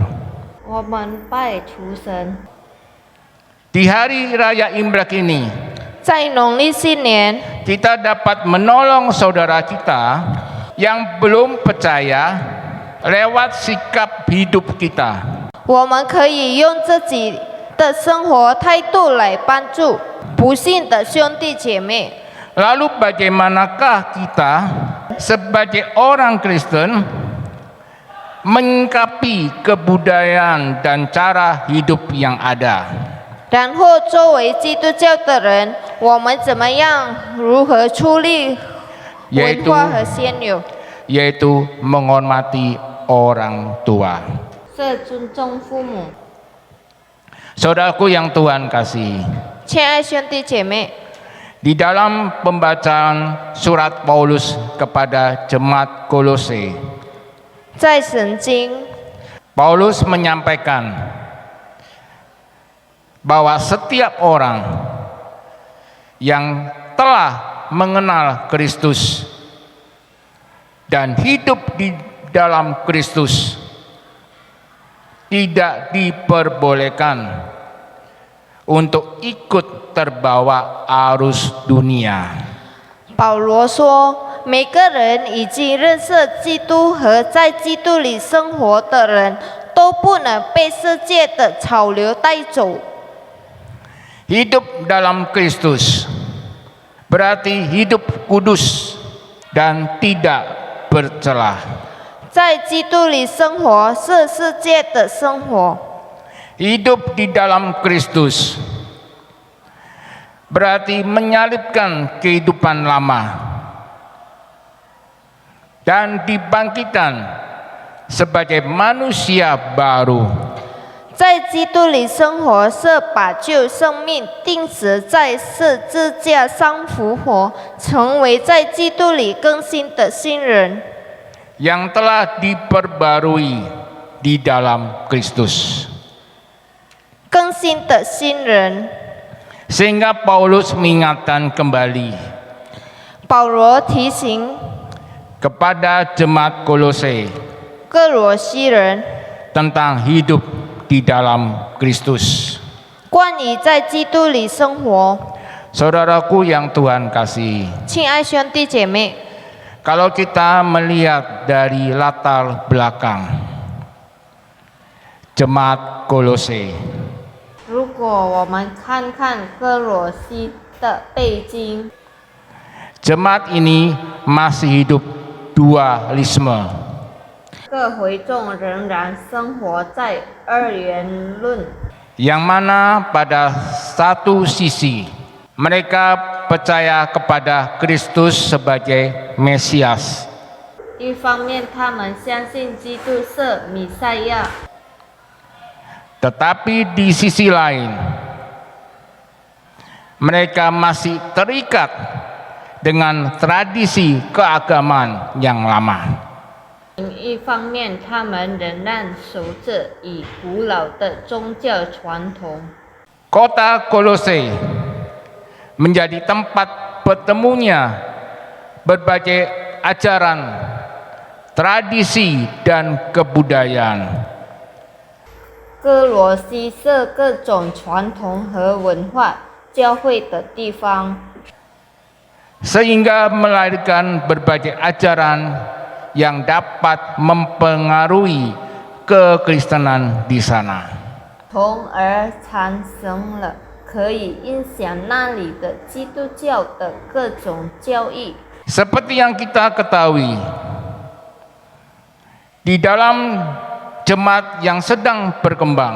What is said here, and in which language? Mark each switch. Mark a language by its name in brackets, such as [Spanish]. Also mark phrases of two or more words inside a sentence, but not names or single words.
[Chinese] 我们拜厨神。 [Indonesian] Di hari raya Imlek ini, [Chinese] 在农历新年， [Indonesian] kita dapat menolong saudara kita yang belum percaya lewat sikap hidup kita. [Chinese] 我们可以用自己的生活态度来帮助不信的兄弟姐妹。 [Indonesian] Lalu bagaimanakah kita sebagai orang Kristen menyikapi kebudayaan dan cara hidup yang ada? [Chinese] 然后，作为基督教的人，我们怎么样、如何处理文化和现有？ [Indonesian] yaitu menghormati orang tua. [Chinese] 是尊重父母。 [Indonesian] Saudaraku yang Tuhan kasih, [Chinese] 亲爱兄弟姐妹， [Indonesian] di dalam pembacaan surat Paulus kepada jemaat Kolose, [Chinese] 在圣经， [Indonesian] Paulus menyampaikan bahwa setiap orang yang telah mengenal Kristus dan hidup di dalam Kristus tidak diperbolehkan untuk ikut terbawa arus dunia. [Chinese] 保罗说，每个人已经认识基督和在基督里生活的人，都不能被世界的潮流带走。 [Indonesian] Hidup dalam Kristus berarti hidup kudus dan tidak bercelah. [Chinese] 在基督里生活是世界的生活。 [Indonesian] Hidup di dalam Kristus berarti menyalibkan kehidupan lama dan dibangkitkan sebagai manusia baru. [Chinese] 在基督里生活是把旧生命钉死在十字架上复活，成为在基督里更新的新人， [Indonesian] yang telah diperbarui di dalam Kristus. [Chinese] 更新的新人。 [Indonesian] Sehingga Paulus mengingatkan kembali [Chinese] 保罗提醒 [Indonesian] kepada jemaat Kolose [Chinese] 哥罗西人， [Indonesian] tentang hidup di dalam Kristus. [Chinese] 关于在基督里生活。 [Indonesian] Saudaraku yang Tuhan kasih, [Chinese] 亲爱兄弟姐妹， [Indonesian] kalau kita melihat dari latar belakang jemaat Kolose, [Chinese] 如果我们看看哥罗西的背景， [Indonesian] jemaat ini masih hidup dualisme. [Chinese] 各会众仍然生活在二元论， [Indonesian] yang mana pada satu sisi mereka percaya kepada Kristus sebagai Mesias, [Chinese] 一方面他们相信基督是弥赛亚， [Indonesian] tetapi di sisi lain mereka masih terikat dengan tradisi keagamaan yang lama. [Chinese] 另一方面他们仍然守着以古老的宗教传统。 [Indonesian] Kota Kolose menjadi tempat bertemunya berbagai ajaran, tradisi, dan kebudayaan. [Chinese] 哥罗西是各种传统和文化交汇的地方， [Indonesian] sehingga melahirkan berbagai ajaran yang dapat mempengaruhi kekristenan di sana. [Chinese] 从而产生了可以影响那里的基督教的各种教义。 [Indonesian] Seperti yang kita ketahui, di dalam jemaat yang sedang berkembang,